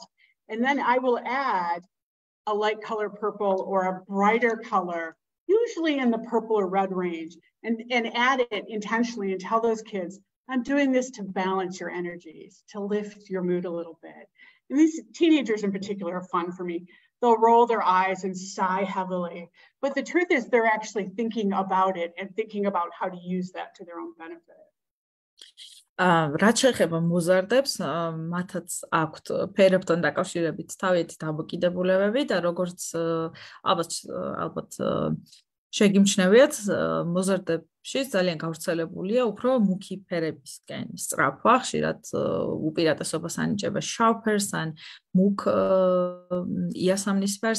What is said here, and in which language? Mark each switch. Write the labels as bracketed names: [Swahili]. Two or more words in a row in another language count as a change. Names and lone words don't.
[English] And then I will add a light color purple or a brighter color, usually in the purple or red range, and add it intentionally and tell those kids, I'm doing this to balance your energies, to lift your mood a little bit. And these teenagers in particular are fun for me. They'll roll their eyes and sigh heavily. But the truth is they're actually thinking about it and thinking about how to use that to their own benefit. [Georgian] რაც შეეხება მოზარდებს, მათაც აქვთ ფერებთან დაკავშირებით თავიანთი დამოკიდებულებები და როგორც ალბათ შეგიმჩნევიათ, მოზარდებში ძალიან გავრცელებულია უფრო მუქი ფერებისკენ სწრაფვა, ხშირად უპირატესობას ანიჭება შავ ფერს ან მუქ იასამნის ფერს.